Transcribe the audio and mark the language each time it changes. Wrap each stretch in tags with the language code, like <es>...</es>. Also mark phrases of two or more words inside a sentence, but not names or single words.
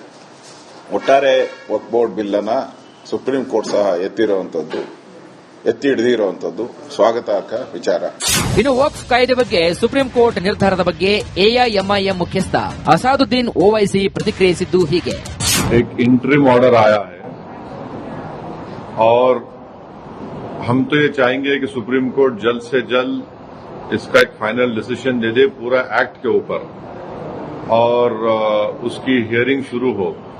<kn>ಒಟ್ಟಾರೆ ವಕ್ಫ್ ಬೋರ್ಡ್ ಬಿಲ್ ಅನ್ನ ಸುಪ್ರೀಂ ಕೋರ್ಟ್ ಸಹ ಎತ್ತಿ ಹಿಡಿದಿರುವಂತದ್ದು ಸ್ವಾಗತಾರ್ಹ ವಿಚಾರ. ಇನ್ನು ವಕ್ಫ್ ಕಾಯ್ದೆ ಬಗ್ಗೆ ಸುಪ್ರೀಂ ಕೋರ್ಟ್ ನಿರ್ಧಾರದ ಬಗ್ಗೆ ಎಐಎಂಐಎಂ ಮುಖ್ಯಸ್ಥ ಅಸಾದುದ್ದೀನ್ ಓವೈಸಿ ಪ್ರತಿಕ್ರಿಯಿಸಿದ್ದು ಹೀಗೆ.</kn> <hi>एक</hi> <en>interim order</en> <hi>आया है और हम तो ये चाहेंगे कि सुप्रीम कोर्ट जल्द से जल्द इसका एक</hi> <en>final decision</en> <hi>दे दे पूरा एक्ट के ऊपर और उसकी हियरिंग शुरू हो.</hi>